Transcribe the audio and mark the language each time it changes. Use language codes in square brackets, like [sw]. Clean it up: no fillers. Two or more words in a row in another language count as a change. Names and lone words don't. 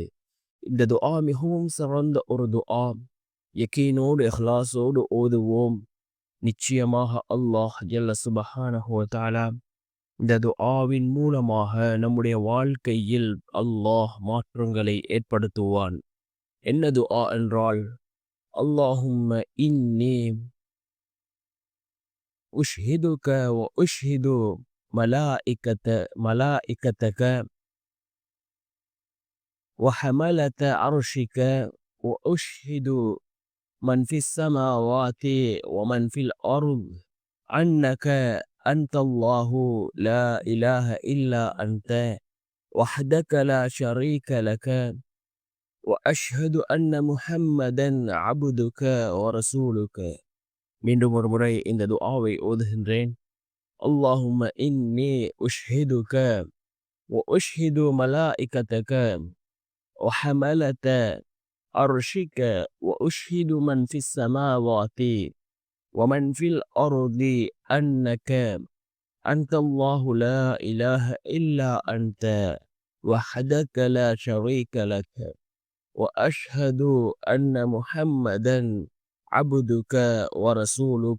[ta] இந்த துஆ மிகவும் சிறந்த ஒரு துஆ. யகீனோடு இஹ்லாஸோடு ஓதுவோம். நிச்சயமாக அல்லாஹ் [ar] جل سبحانه وتعالى [ta] இந்த துஆவின் மூலமாக நம்முடைய வாழ்க்கையில் அல்லாஹ் மாற்றங்களை ஏற்படுத்துவான். என்ன துஆ என்றால், [ar] اللهم إني أشهدك وأشهد ملائكتك وحملة عرشك وأشهد من في السماوات ومن في الأرض أنك أنت الله لا إله إلا أنت وحدك لا شريك لك وأشهد أن محمدا عبدك ورسولك. [ta] மீண்டும் ஒரு முறை இந்த துஆவை ஓதுகின்றேன். [ar] اللهم إني أشهدك وأشهد ملائكتك وحملة عرشك وأشهد من في السماوات ومن في الأرض أنك أنت الله لا إله إلا أنت وحدك لا شريك لك وأشهد أن محمدا عبدك ورسولك.